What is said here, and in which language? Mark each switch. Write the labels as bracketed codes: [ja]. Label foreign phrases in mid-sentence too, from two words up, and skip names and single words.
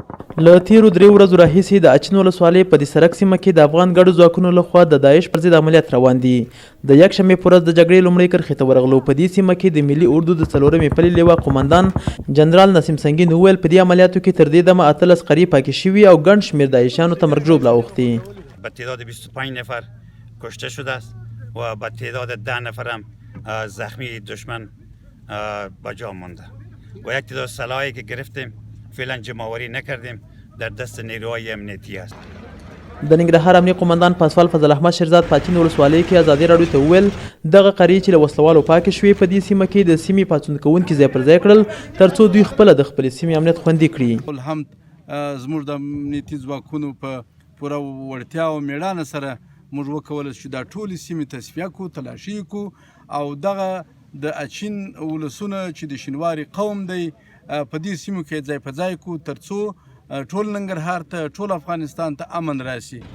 [ps] له تیرو 3 ورځو راهیسې د اچین ولسوالۍ په دې سرک سیمه کې د افغان ګډو ځواکونو لخوا د داعش پر ضد عملیات روان دي. د یکشنبې په ورځ د جګړې لومړۍ کرښې ته ورغلو. په دې سیمه کې د ملي اردو د 4مې پلې لیوا قومندان جنرال نسیم سنگین وویل په دې عملیاتو کې تر دې دمه 18 قري پاکې شوي او ګڼ شمېر داعشیانو ته مرګ ژوبله اوښتي. [fa] به تعداد 25 نفر کشته شده است و به تعداد 10 نفر هم زخمی دشمن به جا مانده و یک تعداد سلاحی که گرفتیم فعلا جمع‌آوری نکردیم در دست نیروهای امنیتی است. [ps] د ننګرهار امنیه قومندان پاسوال فضل احمد شیرزاد په اچین ولسوالۍ کې ازادي راډیو ته وویل دغه قریې چې له وسلوالو پاکې شوې په دې سیمه کې د سیمې پاڅون کوونکي ځای پر ځای کړل ترڅو دوی خپله د خپلې سیمې امنیت خوندي کړي. هم زموږ د امنیتي ځواکونو په پوره وړتیا او میړانه سره موږ وکولی چې دا ټولې سیمې تصفیه کړو، تلاشي کړو او دغه د اچین ولسونه چې د شینواري قوم دی په دې سیمو کې ځای په ځای کړو ترڅو ټول ننګرهار ته ټول افغانستان ته امن راشي.